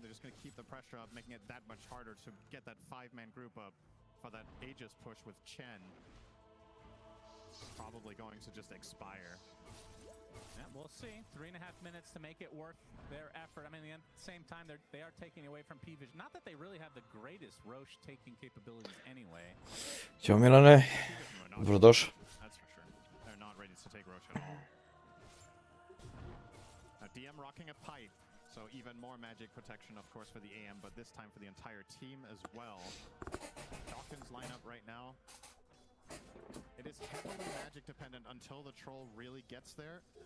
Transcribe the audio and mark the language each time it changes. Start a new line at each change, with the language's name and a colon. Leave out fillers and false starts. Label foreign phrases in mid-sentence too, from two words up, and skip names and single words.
English: They're just gonna keep the pressure up, making it that much harder to get that 5-man group up for that Aegis push with Chen. Probably going to just expire. Yeah, we'll see. 3.5 minutes to make it worth their effort. I mean, at the same time, they are taking away from P-Vision. Not that they really have the greatest Roche taking capabilities anyway.
Serbian: Ćao Milane, dobrodošao.
English: That's for sure. They're not ready to take Roche at all. Now DM rocking a pipe, so even more magic protection, of course, for the AM, but this time for the entire team as well. Dawkins lineup right now. It is heavily magic dependent until the troll really gets there.